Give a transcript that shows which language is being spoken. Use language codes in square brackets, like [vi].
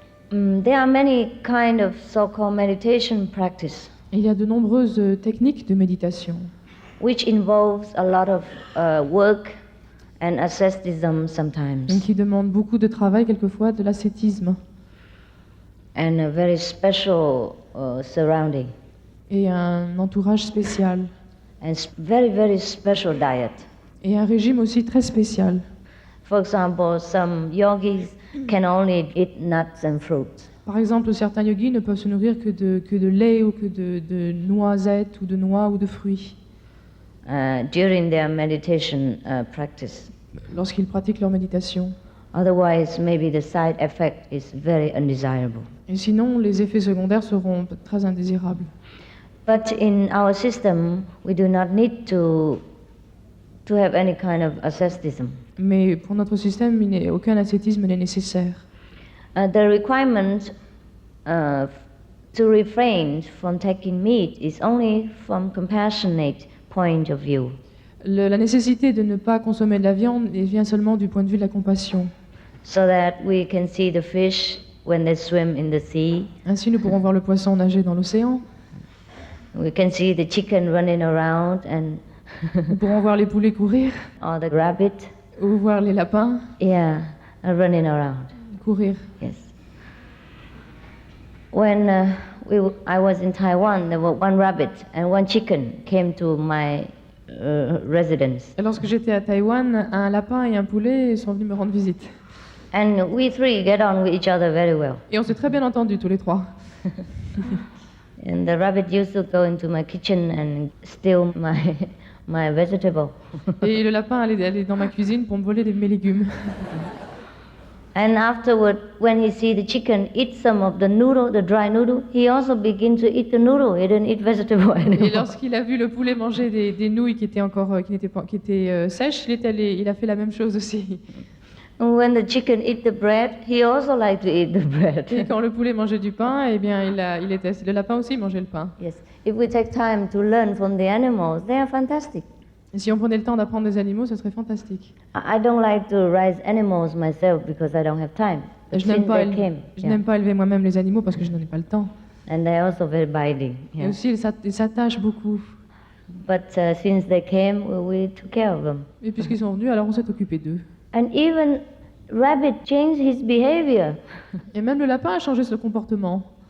[en] There are many kind of so-called meditation practice. [fr] Il y a de nombreuses techniques de méditation [en] which involves a lot of work and asceticism sometimes. [fr] qui demandent beaucoup de travail, quelquefois de l'ascétisme. [en] And a very special surrounding. [fr] Et un entourage spécial. [en] And very, very special diet. [fr] Et un régime aussi très spécial. [en] For example, some yogis can only eat nuts and fruits. [fr] Par exemple, certains yogis ne peuvent se nourrir que de lait ou que de noisettes ou de noix ou de fruits. [en] During their meditation practice. [fr] Lorsqu'ils pratiquent leur méditation. [en] Otherwise, maybe the side effect is very undesirable. [fr] Et sinon, les effets secondaires seront très indésirables. [en] But in our system, we do not need to have any kind of asceticism. [fr] Mais pour notre système, aucun ascétisme n'est nécessaire. [en] The requirement to refrain from taking meat is only from compassionate point of view. [fr] La nécessité de ne pas consommer de la viande vient seulement du point de vue de la compassion. [en] So that we can see the fish when they swim in the sea. [fr] Ainsi, nous pourrons voir le poisson nager dans l'océan. [en] We can see the chicken running around and [fr] nous pourrons voir les poulets courir. [en] Or the rabbit. [fr] Ou voir les lapins. [en] Yeah, running around. [fr] Courir. [en] Yes. When I was in Taiwan, there were one rabbit and one chicken came to my residence. [fr] Et lorsque j'étais à Taïwan, un lapin et un poulet sont venus me rendre visite. [en] And we three get on with each other very well. [fr] Et on s'est très bien entendus tous les trois. [en] And the rabbit used to go into my kitchen and steal my vegetable. [fr] Et le lapin allait dans ma cuisine pour me voler mes légumes. [en] And afterward, when he see the chicken eat some of the noodle, the dry noodle, he also begin to eat the noodle. He didn't eat vegetable anymore. [fr] Et lorsqu'il a vu le poulet manger des nouilles qui étaient sèches, il a fait la même chose aussi. [en] And when the chicken eat the bread, he also like to eat the bread. [fr] Et quand le poulet mangeait du pain, eh bien, le lapin aussi mangeait le pain. [en] Yes. If we take time to learn from the animals, they are fantastic. [fr] Et si on prenait le temps d'apprendre des animaux, ce serait fantastique. [en] I don't like to raise animals myself because I don't have time. [fr] Je n'aime pas élever moi-même les animaux parce que je n'en ai pas le temps. [en] And they are also very binding. [fr] Et aussi, ils s'attachent beaucoup. [en] But since they came, we took care of them. [fr] Et puisqu'ils sont venus, alors on s'est occupé d'eux. [en] And even rabbit changed his behavior. [fr] Et même le lapin a changé son comportement.